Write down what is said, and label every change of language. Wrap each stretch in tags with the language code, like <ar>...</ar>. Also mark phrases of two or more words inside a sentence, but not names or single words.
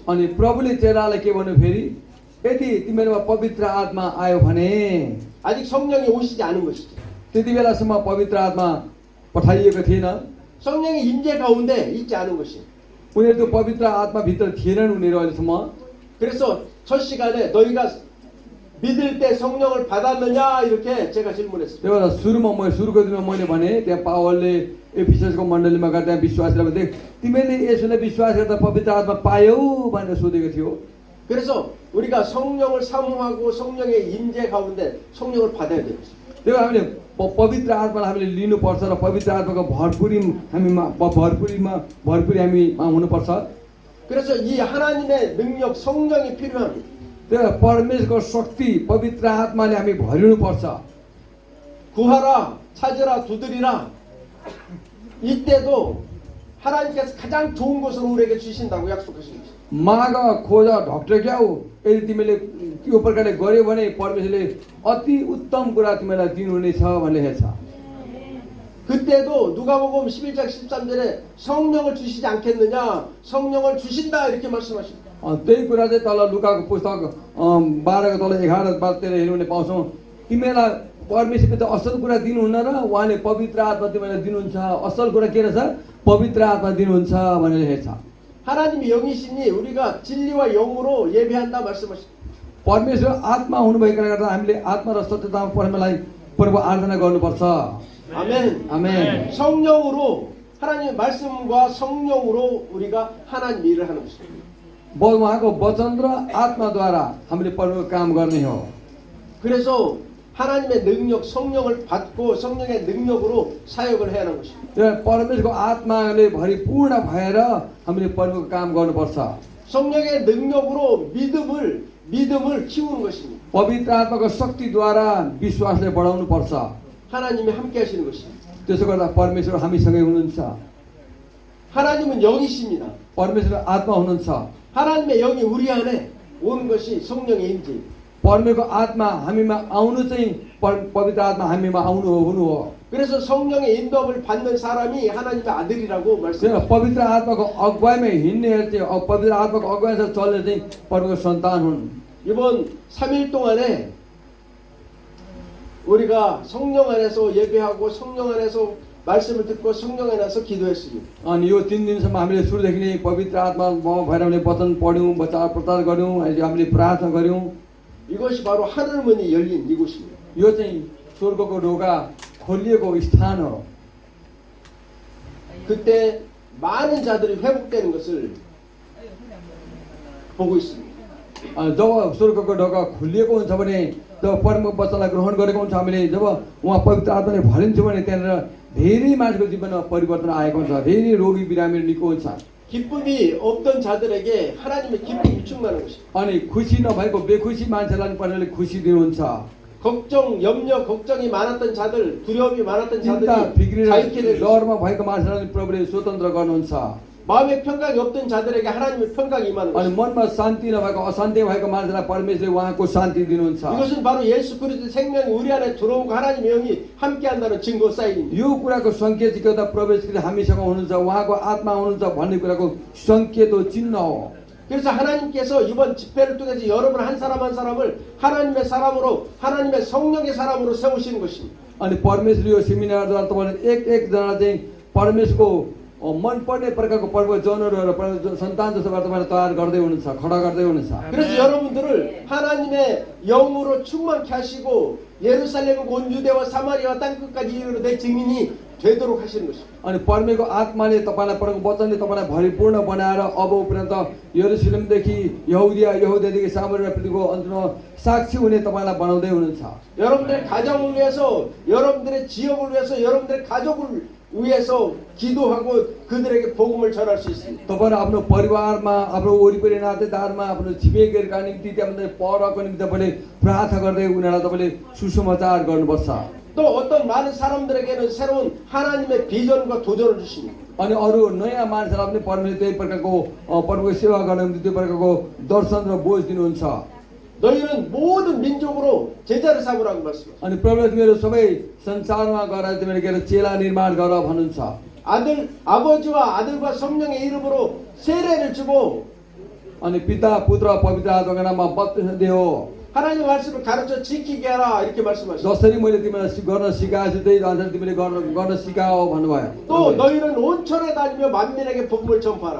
<ne>अनि प्रभुले चेलालाई के भन्नु फेरि यदि तिमीहरूमा पवित्र आत्मा आयो भने</ne> <ko>아직 성령이 오시지 않은 것이죠.</ko> <ne>त्यति बेलासम्म पवित्र आत्मा पठाइएको थिएन।</ne> <ko>성령의 임재 가운데 있지 않은 것이에요.</ko> <ne>उनीहरू त्यो पवित्र आत्मा भित्र थिएनन् उनीहरू अहिलेसम्म।</ne> <ko>그래서 첫 시간에 너희가 믿을 때 성령을 받았느냐 이렇게 제가 질문했습니다.</ko> <ne>त्यही भएर सुरुको दिनमा मैले भने त्यहाँ पावलले एफिससको मण्डलीमा गएर त्यहाँ विश्वास गरेर भने तिमीले यसलाई विश्वास गर्दा पवित्र आत्मा पायौ भनेर सोधेको थियो।</ne> <ko>그래서 우리가 성령을 사모하고 성령의 임재 가운데 성령을 받아야 돼요.</ko> <ne>त्यही भएर हामीले पवित्र आत्मालाई हामीले लिनुपर्छ र पवित्र आत्माको भरपुरी हामीमा हुनुपर्छ।</ne> <ko>그래서 이 하나님의 능력 성령이 필요합니다.</ko> <ne>त्यही भएर परमेश्वरको शक्ति पवित्र आत्माले हामी भरिनुपर्छ।</ne> <ko>구하라 찾으라 두드리라 이때도 하나님께서 가장 좋은 것을 우리에게 주신다고 약속하신 것이죠.</ko> <ne>माग खोज ढक्टक्याउ यदि तिमीले त्यो प्रकारले गर्यो भने परमेश्वरले अति उत्तम कुरा तिमीलाई दिनुहुनेछ भन्ने हेर्छ।</ne> <ko>그때도 누가복음 11장 13절에 성령을 주시지 않겠느냐 성령을 주신다 이렇게 말씀하십니다.</ko> <ne>त्यही कुरा चाहिँ तल लुकाको पुस्तक 12को तल 11 13 हेर्नु भने पाउँछौँ तिमीलाई परमेश्वरले त असल कुरा दिनुहुन्न र उहाँले पवित्र आत्मा तिमीलाई दिनुहुन्छ। असल कुरा के रहेछ पवित्र आत्मा दिनुहुन्छ भनेर हेर्छ।</ne> <ko>하나님이 영이시니 우리가 진리와 영으로 예배한다 말씀하십니다.</ko> <ne>परमेश्वर आत्मा हुनुभएकोले गर्दा हामीले आत्मा र सत्यतामा परमेश्वरलाई प्रभु आराधना गर्नुपर्छ।</ne> <ko>아멘.</ko> <ne>आमेन।</ne> <ko>성령으로 하나님의 말씀과 성령으로 우리가 하나님 일을 하는 것입니다.</ko> <ne>उहाँको वचन र आत्माद्वारा हामीले परमेश्वरको काम गर्ने हो।</ne> <ko>그래서 하나님의 능력 성령을 받고 성령의 능력으로 사역을 해야 하는 것입니다.</ko> <ne>परमेश्वरको आत्माले भरिपूर्ण भएर हामीले परमेश्वरको काम गर्नुपर्छ।</ne> <ko>성령의 능력으로 믿음을 키우는 것입니다.</ko> <ne>पवित्र आत्माको शक्तिद्वारा विश्वासले बढाउनु पर्छ।</ne> <ko>하나님이 함께 하시는 것입니다.</ko> <ne>त्यसो गर्दा परमेश्वर हामीसँगै हुनुहुन्छ।</ne> <ko>하나님은 영이십니다.</ko> <ne>परमेश्वर आत्मा हुनुहुन्छ।</ne> <ko>하나님의 영이 우리 안에 오는 것이 성령의 임재.</ko> <ne>परमेश्वरको आत्मा हामीमा आउनु चाहिँ पवित्र आत्मा हामीमा आउनु हो, हुनु हो।</ne> <ko>그래서 성령의 인도함을 받는 사람이 하나님의 아들이라고</ko> <ne>किन</ne> <ko>말씀하셨습니다.</ko> <ne>पवित्र आत्माको अगुवाईमा हिँड्नेहरू चाहिँ पवित्र आत्माको अगुवाईमा चल्ने चाहिँ परमेश्वरको सन्तान हुन्।</ne> <ko>이번 3일 동안에 우리가 성령 안에서 예배하고 성령 안에서 말씀을 듣고 성령 안에서 기도했습니다.</ko> <ne>अनि यो 3 दिनसम्म हामीले सुरुदेखि नै पवित्र आत्मा भएर हामीले वचन पढ्यौँ, वचन प्रचार गऱ्यौँ, अहिले हामीले प्रार्थना गऱ्यौँ।</ne> <ko>이것이 바로 하늘문이 열린 이곳입니다.</ko> <ne>यो चाहिँ स्वर्गको ढोका खोलिएको स्थान हो।</ne> <ko>그때 많은 자들이 회복되는 것을 보고 있습니다.</ko> <ne>जब स्वर्गको ढोका खोलिएको हुन्छ भने जब परमको वचनलाई ग्रहण गरेको हुन्छ हामीले, जब उहाँ पवित्र आत्माले भरिन्छ भने त्यहाँनिर धेरै मान्छेको जीवनमा परिवर्तन आएको हुन्छ, धेरै रोगी बिरामीहरू निको हुन्छ।</ne> <ko>기쁨이 없던 자들에게 하나님의 기쁨이 충만한 것입니다.</ko> <ne>अनि खुसी नभएको बेखुसी मान्छेलाई पनि परमेश्वरले खुसी दिनुहुन्छ।</ne> <ko>걱정, 염려, 걱정이 많았던 자들, 두려움이 많았던</ko> <ne>चिन्ता</ne> <ko>자들이</ko> <ne>फिक्री</ne> <ko>자유케 되고</ko> <ne>डरमा भएको मान्छेलाई प्रभुले स्वतन्त्र गर्नुहुन्छ।</ne> <ko>마음의 평강이 없던 자들에게 하나님의 평강이 임하는</ko> <ne>अनि</ne> <ko>것입니다.</ko> <ne>मनमा शान्ति नभएको अशान्ति भएको मान्छेलाई परमेश्वरले उहाँको शान्ति दिनुहुन्छ।</ne> <ko>이것은 바로 예수 그리스도의 생명이 우리 안에 들어오고 하나님의 영이 함께한다는 증거 사인입니다.</ko> <ne>यो कुराको सङ्केत चाहिँ के त प्रवेश हामीसँग हुनुहुन्छ, उहाँको आत्मा हुनुहुन्छ भन्ने कुराको सङ्केत हो, चिन्ह हो।</ne> <ko>그래서 하나님께서 이번 집회를 통해서 여러분 한 사람 한 사람을 하나님의 사람으로 하나님의 성령의 사람으로 세우시는 것입니다.</ko> <ne>अनि परमेश्वरले यो सेमिनारद्वारा तपाईँले एक जना चाहिँ परमेश्वरको मनपर्ने प्रकारको परमेश्वर जनहरू र सन्तान जस्तो गरेर तपाईँले तयार गर्दै हुनुहुन्छ, खडा गर्दै हुनुहुन्छ।</ne> <ko>그래서 여러분들을 하나님의 영으로 충만케 하시고 예루살렘 온 유대와 사마리아 땅끝까지 이르러 내 증인이 되도록 하시는 것입니다.</ko> <ne>अनि परमेश्वरको आत्माले तपाईँलाई परमको वचनले तपाईँलाई भरिपूर्ण बनाएर अब उपरान्त यरुशलेमदेखि यहुदियादेखि सामरिया पृथ्वीको अन्त्यमा साक्षी हुने तपाईँलाई बनाउँदै हुनुहुन्छ।</ne> <ko>여러분들의 가정을 위해서, 여러분들의 지역을 위해서, 여러분들의 가족을 위해서 기도하고 그들에게 복음을 전할 수 있습니다.</ko> <ne>तपाईँ आफ्नो परिवारमा, आफ्नो वरिपरि नातेदारमा, आफ्नो छिमेकीहरूका निम्ति त्यहाँ परको निम्ति तपाईँले प्रार्थना गर्दै उनीहरूलाई तपाईँले सुसमाचार गर्नुपर्छ।</ne> <ko>또 어떤 많은 사람들에게는 새로운 하나님의 비전과 도전을 주십니다.</ko> <ne>अनि अरू नयाँ मान्छेलाई पनि परमेश्वरले त्यही प्रकारको परमेश्वरको सेवा गर्न निम्ति त्यो प्रकारको दर्शन र बोझ दिनुहुन्छ।</ne> <ko>너희는 모든 민족으로 제자를 삼으라고 말씀하십니다.</ko> <ne>अनि प्रभुले तिमीहरू सबै संसारमा गएर तिमीहरू के अरे चेला निर्माण गर भन्नुहुन्छ।</ne> <ko>아버지와 아들과 성령의 이름으로 세례를 주고</ko> <ne>अनि पिता पुत्र पवित्र आत्माको नाममा बप्तिस्म दियो।</ne> <ko>하나님의 말씀을 가르쳐 지키게 하라 이렇게 말씀하십니다.</ko> <ne>जसरी मैले तिमीलाई गर्न सिकाएको छु त्यही अनुसार तिमीले गर्न सिकाओ भन्नुभयो।</ne> <ko>또 너희는 온천에 다니며 만민에게 복음을 전파하라.</ko>